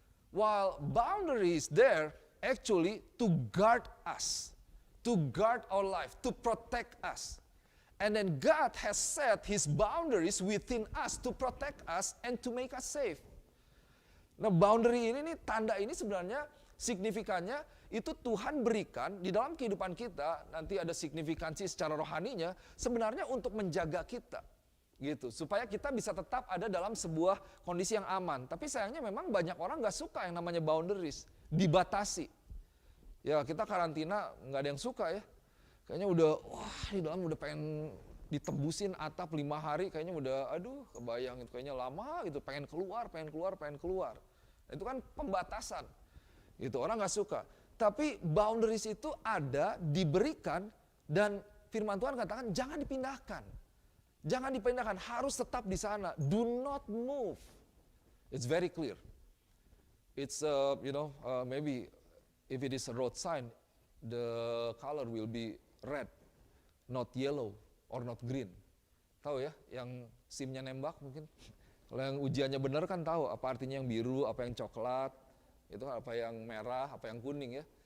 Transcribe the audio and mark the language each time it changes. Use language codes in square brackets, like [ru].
[en] While boundary is there actually to guard us, to guard our life, to protect us. And then God has set His boundaries within us to protect us and to make us safe. [id] Nah, boundary ini tanda ini sebenarnya signifikannya itu Tuhan berikan di dalam kehidupan kita, nanti ada signifikansi secara rohaninya, sebenarnya untuk menjaga kita. Gitu, supaya kita bisa tetap ada dalam sebuah kondisi yang aman. Tapi sayangnya memang banyak orang gak suka yang namanya boundaries, dibatasi. Ya kita karantina gak ada yang suka ya. Kayaknya udah, di dalam udah pengen ditembusin atap 5 hari, kayaknya udah, kebayang itu kayaknya lama gitu, pengen keluar. Nah, itu kan pembatasan, gitu orang gak suka. Tapi boundaries itu ada, diberikan, dan firman Tuhan katakan jangan dipindahkan. Jangan dipindahkan, harus tetap di sana. [en] Do not move. It's very clear. It's, maybe if it is a road sign, the color will be red, not yellow or not green. [id] Tahu ya, yang SIM-nya nembak mungkin. Kalau yang ujiannya benar kan tahu apa artinya yang biru, apa yang coklat, itu apa yang merah, apa yang kuning ya.